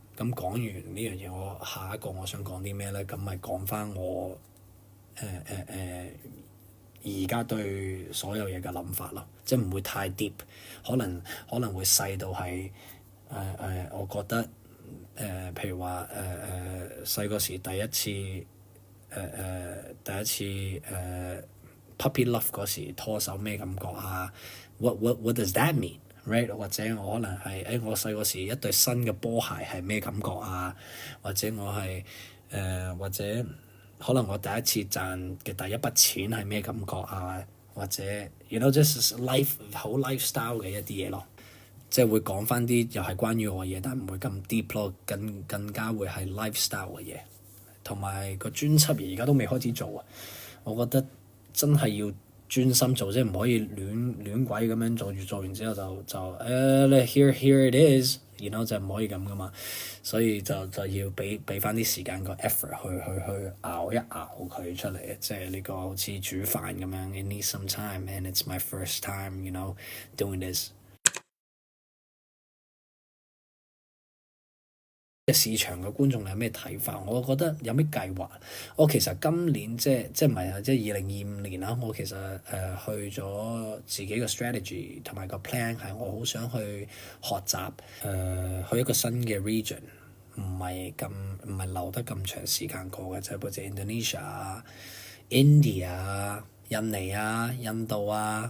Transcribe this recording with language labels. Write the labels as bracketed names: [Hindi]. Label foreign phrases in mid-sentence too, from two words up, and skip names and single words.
[Cantonese] 咁講完呢樣嘢，我下一個我想講啲咩咧？咁咪講翻我而家對所有嘢嘅諗法咯，即係唔會太 deep，可能會細到係我覺得譬如話細個時第一次 [English] puppy love [Cantonese] 嗰時拖手咩感覺啊 ？ [English] What does that mean？Right？ [Cantonese] 或者我可能係我細個時一對新嘅波鞋係咩感覺啊？或者我係或者可能我第一次賺嘅第一筆錢係咩感覺啊？或者 [English] you know just life [Cantonese] 好 lifestyle 嘅一啲嘢咯，即係會講翻啲又係關於我嘅嘢，但唔會咁 deep 咯，更加會係 lifestyle 嘅嘢。同埋個專輯而家都未開始做啊，我覺得真係要專心做，即係唔可以亂鬼咁樣做完之後就 [English] here it is， [Cantonese] 然後就唔可以咁噶嘛，所以就要俾翻啲時間個 effort 去熬一熬佢出嚟，即係呢個好似煮飯咁樣 ， [English] it needs some time and it's my first time you know doing this。 [Cantonese] 市場嘅觀眾你有咩睇法？我覺得有咩計劃？我其實今年即係唔係啊？即係2025年啦。我其實去咗自己嘅 strategy 同埋個 plan 係我好想去學習去一個新嘅 region，唔係留得咁長時間過嘅，就係好似 Indonesia 啊、India 啊、印尼啊、印度啊。